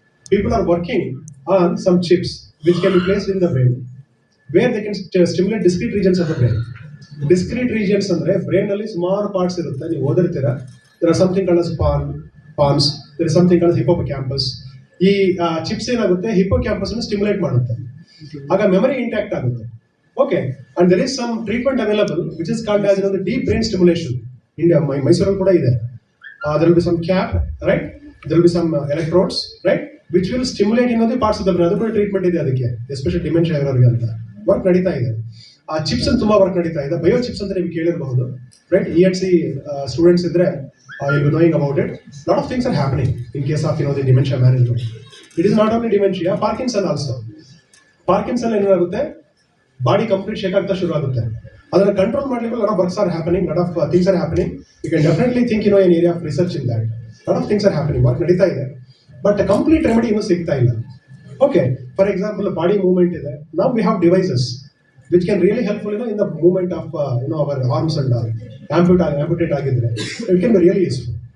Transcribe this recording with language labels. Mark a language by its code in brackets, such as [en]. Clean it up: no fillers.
[en] People are working on some chips which can be placed in the brain, where they can stimulate discrete regions of the brain. [kn] Discrete regions ಅಂದ್ರೆ brain ಅಲ್ಲಿ ಸುಮಾರು parts ಇರುತ್ತೆ, ನೀವು ಓದಿರ್ತೀರಾ. [en] there are something called as pons, there is something called as hippocampus. [kn] ಈ chips ಏನಾಗುತ್ತೆ, hippocampus ಅನ್ನು stimulate ಮಾಡುತ್ತೆ, ಆಗ ಮೆಮರಿ ಇಂಟ್ಯಾಕ್ಟ್ ಆಗುತ್ತೆ. [en] Okay, and there is some treatment available which is called as deep brain stimulation. [kn] India ಮೈಸೂರಲ್ಲಿ ಕೂಡ ಇದೆ. [en] there will be some cap, right? there will be some electrodes, right, which will stimulate the parts of the brain. [kn] ಅದು ಕೂಡ treatment ಇದೆ ಅದಕ್ಕೆ, especially dementia ಇರೋರಿಗೆ ಅಂತ work ನಡೀತಾ ಇದೆ. ಆ ಚಿಪ್ಸ್ ಅಂತ ತುಂಬಾ ವರ್ಕ್ ನಡೀತಾ ಇದೆ. ಬಯೋ ಚಿಪ್ಸ್ ಅಂತ ನೀವು ಕೇಳಿರಬಹುದು, ರೈಟ್? ENC ಸ್ಟೂಡೆಂಟ್ಸ್ ಇದ್ರೆ [en] you'll be knowing about it. Lot of things are happening in case of the dementia management. It is not only dementia, Parkinson also. [kn] Parkinson ಏನಾಗುತ್ತೆ, body complete shake ಆಗ್ತಾ ಶುರು ಆಗುತ್ತೆ. ಅದನ್ನ control ಮಾಡ್ಲಿಕ್ಕೆ [en] lot of works are happening, lot of things are happening. You can definitely think an area of research in that. Lot of things are happening, [kn] work ನಡೀತಾ ಇದೆ, but complete remedy ಇನ್ನೂ ಸಿಗ್ತಾ ಇಲ್ಲ. Okay, for example body movement ಇದೆ. [en] Now we have devices which can really helpful in the movement of our arms and amputate ಆಗಿದ್ರೆ it can be really useful.